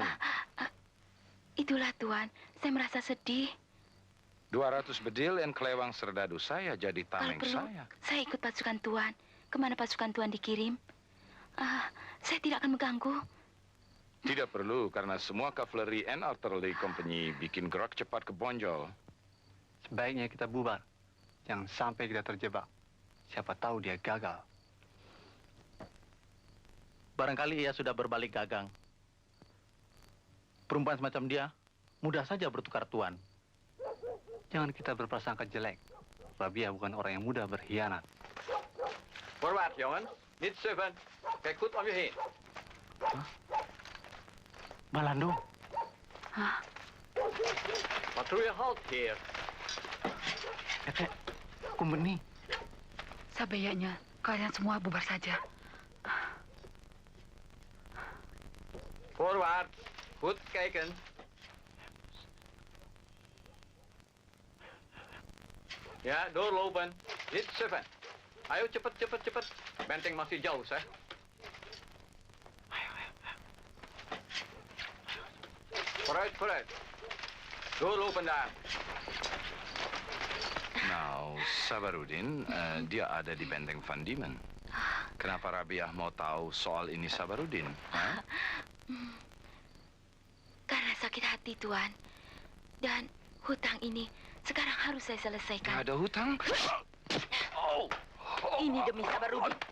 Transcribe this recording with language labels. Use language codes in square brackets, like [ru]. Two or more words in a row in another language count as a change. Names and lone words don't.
[id] Itulah, Tuan. Saya merasa sedih. 200 bedil dan kelewang serdadu saya jadi Kalau tameng perlu, saya. saya ikut pasukan Tuan. Kemana pasukan Tuan dikirim? Saya tidak akan mengganggu. Tidak perlu, karena semua kavaleri [en] and artillery company [id] bikin gerak cepat ke Bonjol. Sebaiknya kita bubar. Jangan sampai kita terjebak. Siapa tahu dia gagal. Barangkali ia sudah berbalik gagang. Perempuan semacam dia mudah saja bertukar tuan. Jangan kita berprasangka jelek. Rabia bukan orang yang mudah berkhianat. [en] Forward, [nl] jongens. Niet suffen. Kijk goed om je heen. [id] Balando. [nl] Patrouille halt hier. [id] Kakek, Kumbeni. Sebaiknya kalian semua bubar saja. [en] Forward. [nl] Goed kijken. Ja, doorlopen. Niet suffen. [id] Ayo cepet, cepet, cepet. Benteng masih jauh, [nl] zeg. Vooruit, vooruit. Doorlopen daar. Nou, Sabarudin, [id] dia ada di benteng Van Diemen. Kenapa Rabiah mau tahu soal ini Sabarudin? Hah? Karena sakit hati, Tuan. Dan hutang ini sekarang harus saya selesaikan. Nggak ada hutang? Ini demi Sabarudin.